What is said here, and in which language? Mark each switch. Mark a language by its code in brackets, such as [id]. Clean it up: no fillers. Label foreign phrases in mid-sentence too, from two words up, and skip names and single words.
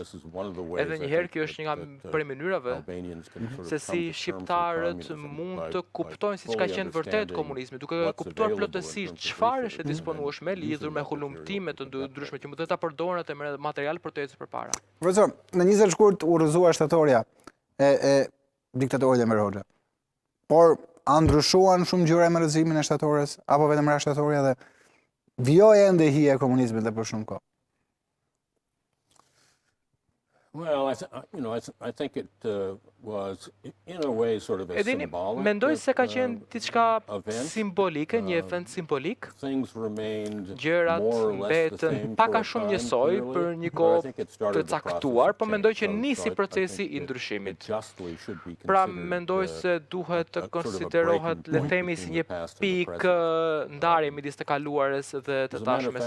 [sq] Edhe njëherë kjo është një nga prej mënyrave se si shqiptarët mund të kuptojnë si ka qenë vërtet komunizmi, duke kuptuar plotësisht çfarë është e disponueshme lidhur me hulumtime të ndryshme që mund të ta përdoren atë material për të ecur përpara. Profesor, në 20 shkurt u rrëzua shtatorja e diktatorit Enver Hoxha. Por a ndryshuan shumë gjëra me rrëzimin e shtatorës, apo vetëm ra shtatorja dhe vjoi ende hija e komunizmit dhe për shumë kohë? [en] Well, I think it was in a way sort of a symbolic. [sq] Mendoj se ka qenë diçka simbolike, një event simbolik. Gjërat mbetën pak a shumë njësoj për një kohë të caktuar, por mendoj që nisi procesi i ndryshimit. Pra mendoj se duhet të konsiderohet, le të themi, si një pikë ndarje midis të kaluarës dhe të tashmes.